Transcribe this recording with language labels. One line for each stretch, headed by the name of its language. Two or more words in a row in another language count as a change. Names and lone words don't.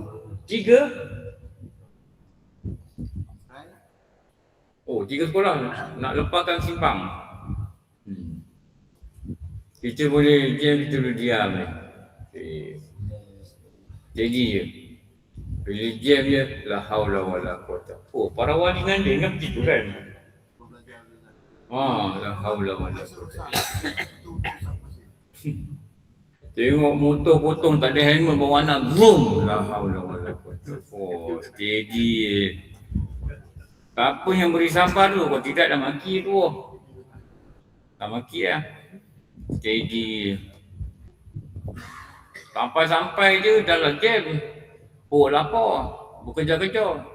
Malay: 3? 3 sekolah nak lepaskan simpang. Kita boleh jam, kita boleh diam ni. Jadi je. Bila jam je,
Arabic: لا حول ولا قوة.
Malay: Para wali Nanding kan begitu kan?
Arabic: لا حول ولا قوة.
Malay: Tengok motor potong tak ada helmet bawa anak, boom.
Arabic: لا حول ولا قوة.
Malay: Steady. Apa yang beri sabar tu, kalau tidak dah maki tu. Dah maki lah. Steady. Sampai-sampai je dalam jam. Lapar. Bekerja-kerja.